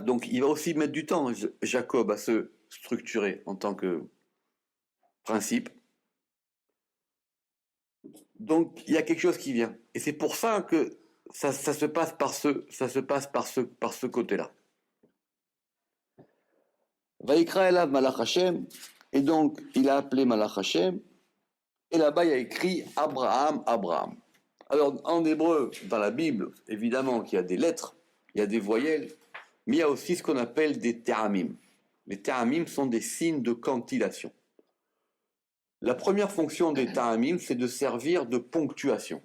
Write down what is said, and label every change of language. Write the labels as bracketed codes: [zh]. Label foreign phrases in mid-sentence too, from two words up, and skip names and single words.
[fr] Donc il va aussi mettre du temps, Jacob, à se structurer en tant que principe. Donc il y a quelque chose qui vient. Et c'est pour ça que ça se passe par ce côté-là. [he] ויקרא אליו מלאך השם, [fr] et donc il a appelé [he] מלאך השם, [fr] et là-bas il y a écrit Abraham, Abraham. Alors en hébreu, dans la Bible, évidemment qu'il y a des lettres, il y a des voyelles, mais il y a aussi ce qu'on appelle des te'amim. Les te'amim sont des signes de cantillation. La première fonction des te'amim, c'est de servir de ponctuation.